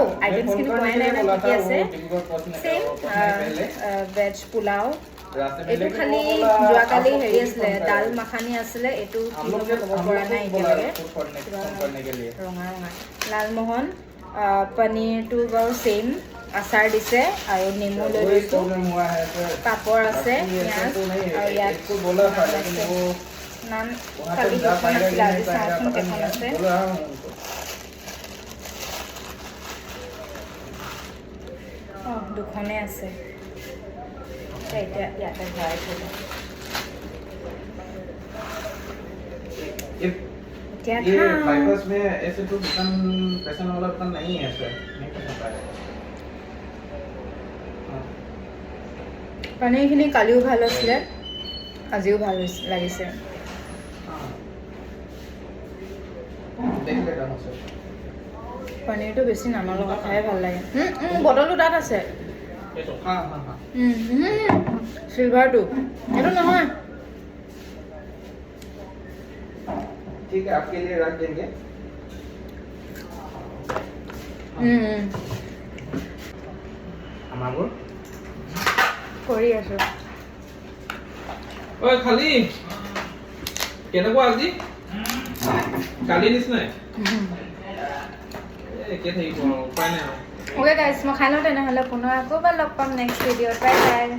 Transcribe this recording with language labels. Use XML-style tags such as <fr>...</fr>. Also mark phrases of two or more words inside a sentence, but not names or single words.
<as>আইটেমছখিনি পোৱাই নাই মানে কি আছে</as> <en>same veg</en> <as>পোলাও এইটো খালি যোৱাকালি হেৰি আছিলে দাল মাখানি আছিলে এইটো কি হ'ব ক'ব পৰা নাই এতিয়ালৈকে ৰঙা ৰঙা লালমোহন পনীৰটো বাৰু ছেইম আচাৰ দিছে আৰু নেমু লৈ লৈছোঁ পাপৰ আছে পিঁয়াজ আৰু ইয়াত নান কালি দুখন আছিলে আজি চাওঁচোন কেইখন আছে অঁ দুখনেই আছে এতিয়া ইয়াতে ভৰাই থ'ব क्या</as> <hi>बाईपास में ऐसे तो दुकान पैसा वाला दुकान नहीं है सर नहीं कर सकता है</hi> <as>পনীৰখিনি কালিও ভাল আছিলে আজিও ভাল লাগিছে</as> <hi>देख लेगा ना सर</hi> <as>পনীৰটো বেছি নামৰ লগত খাই ভাল লাগে বটলটো তাত আছে</as> <hi>हाँ हाँ हाँ</hi> <as>চিলভাৰটো এইটো নহয়</as> <hi>ठीक है आपके लिए रख देंगे हमारे</hi> <as>কৰি আছো ঐ খালি কেনেকুৱা আজি কালি নিচিনাই একে থাকিব উপায় নাই আৰু</as> <en>okay guys</en> <as>মই খাই লওঁ তেনেহ'লে পুনৰ আকৌ এবাৰ লগ পাম</as> <en>next videoত bye bye</en>